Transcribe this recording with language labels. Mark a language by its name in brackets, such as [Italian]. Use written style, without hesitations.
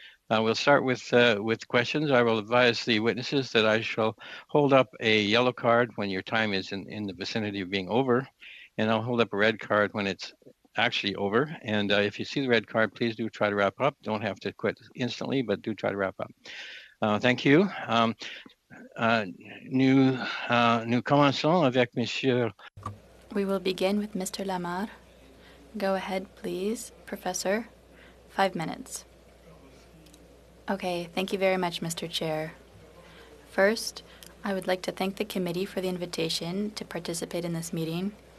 [English] We'll start with questions. I will advise the witnesses that I shall hold up a yellow card when your time is in the vicinity of being over, and I'll hold up a red card when it's actually over. And if you see the red card, please do try to wrap up. Don't have to quit instantly, but do try to wrap up. Thank you. [French] Nous commençons avec Monsieur. [English] We will begin with Mr. Lamarre. Go ahead, please, Professor. 5 minutes. Okay, thank you very much, Mr. Chair. First, I would like to thank the committee for the invitation to participate in this meeting.